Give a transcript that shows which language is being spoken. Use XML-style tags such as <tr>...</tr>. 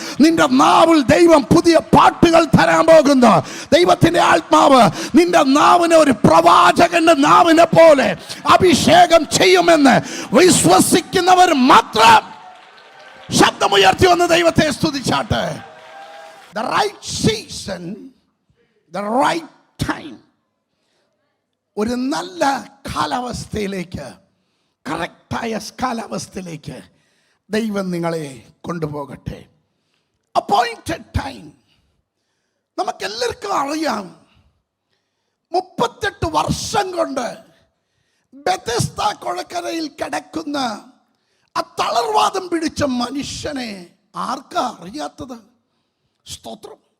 <ml>നിന്റെ നാവിൽ ദൈവം പുതിയ പാട്ടുകൾ തരാൻ പോകുന്നു. ദൈവത്തിന്റെ ആത്മാവ് നിന്റെ നാവിനെ ഒരു പ്രവാചകന്റെ നാവിനെ പോലെ അഭിഷേകം ചെയ്യുമെന്ന് വിശ്വസിക്കുന്നവർ മാത്രം ശബ്ദമുയർത്തി വന്ന് ദൈവത്തെ സ്തുതിച്ചാട്ടെ.</ml> <en>The right season, the right time.</en> <ml>ഒരു നല്ല കാലാവസ്ഥയിലേക്ക്, കറക്റ്റായ കാലാവസ്ഥയിലേക്ക് ദൈവം നിങ്ങളെ കൊണ്ടുപോകട്ടെ. Appointed time. നമുക്കെല്ലാവർക്കും അറിയാം, 38 വർഷം കൊണ്ട് ബെഥസ്ദ കുളക്കരയിൽ കിടക്കുന്ന ആ തളർവാദം പിടിച്ച മനുഷ്യനെ ആർക്കാ അറിയാത്തത്? സ്തോത്രം.</ml>